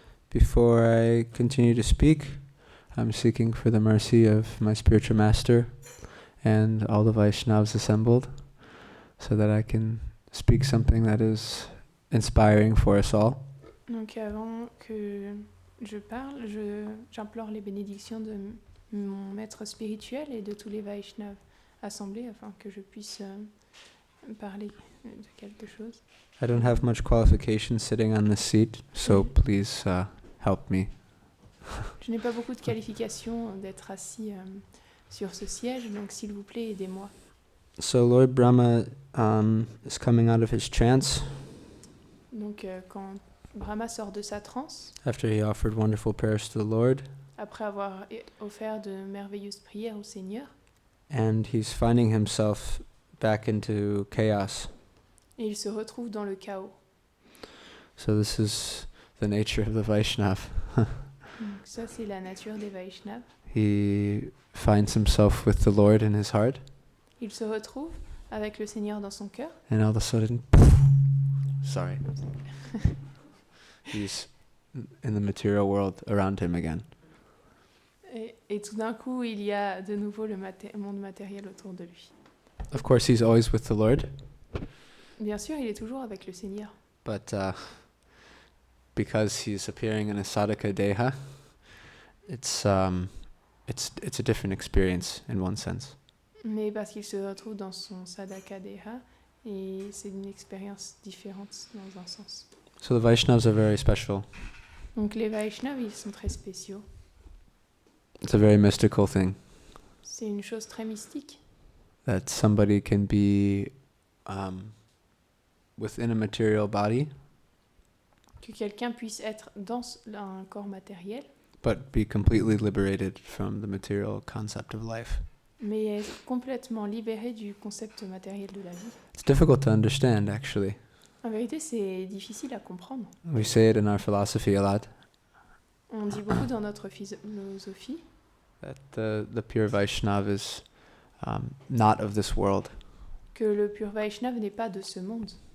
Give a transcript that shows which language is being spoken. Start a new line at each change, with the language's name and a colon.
English: Before I continue to speak, I'm seeking for the mercy of my spiritual master and all the Vaishnavas assembled, so that I can speak something that is inspiring for us all.
French: Donc avant que je parle, j'implore les bénédictions de mon maître spirituel et de tous les Vaishnavas assemblés afin que je puisse parler de quelque chose.
English: I don't have much qualification sitting on this seat, so please help me.
French: Je n'ai pas beaucoup de qualifications d'être assis sur ce siège, donc s'il vous plaît, aidez-moi.
English: So Lord Brahma is coming out of his trance.
French: Donc quand Brahma sort de sa transe,
English: After he offered wonderful prayers to the Lord,
French: après avoir offert de merveilleuses prières au Seigneur,
English: and he's finding himself back into chaos.
French: et il se retrouve dans le chaos.
English: So this is the nature of the Vaishnav.
French: Donc ça, c'est la nature des Vaishnavas.
English: He finds himself with the Lord in his heart,
French: Il se retrouve avec le Seigneur dans son cœur.
English: and all of a sudden, sorry, he's in the material world around him again.
French: Et tout d'un coup, il y a de nouveau le monde matériel autour de lui.
English: Of course, he's always with the Lord,
French: Bien sûr, il est toujours avec le Seigneur.
English: but because he's appearing in a sadhaka deha, it's a different experience in one sense.
French: Mais parce qu'il se retrouve dans son sadhaka deha, et c'est une expérience différente dans un sens.
English: So the Vaishnavas are very special.
French: Donc les Vaishnavas, ils sont très spéciaux.
English: It's a very mystical thing
French: C'est une chose très mystique
English: that somebody can be within a material body,
French: que quelqu'un puisse être dans un corps matériel,
English: but be completely liberated from the material concept of life.
French: mais être complètement libéré du concept matériel de la vie.
English: It's difficult to understand, actually.
French: En vérité, c'est difficile à comprendre.
English: We say it in our philosophy a lot,
French: On dit beaucoup dans notre philosophie
English: that the pure Vaishnava is not of this world,
French: que le pur Vaishnav n'est pas de ce monde.